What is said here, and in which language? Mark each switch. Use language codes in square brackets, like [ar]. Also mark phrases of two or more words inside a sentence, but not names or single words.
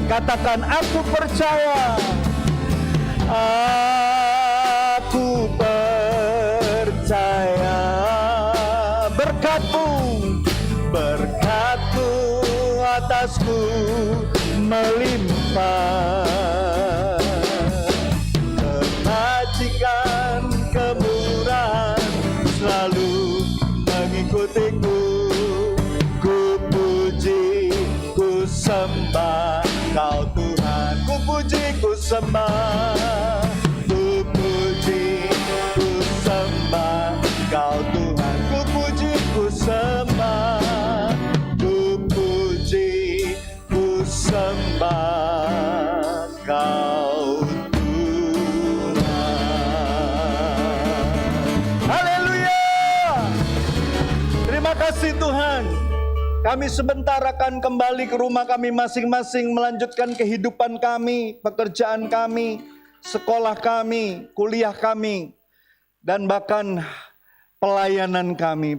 [id] Katakan, aku percaya, aku percaya, berkat-Mu, berkat-Mu atasku melimpah, kebajikan kemurahan selalu mengikutiku. Sembah Kau Tuhan, ku puji, ku sembah, ku puji, ku sembah Kau Tuhan, ku puji, ku sembah, ku puji, ku sembah Kau Tuhan. Haleluya! Terima kasih Tuhan. Kami sebentar akan kembali ke rumah kami masing-masing, melanjutkan kehidupan kami, pekerjaan kami, sekolah kami, kuliah kami, dan bahkan pelayanan kami.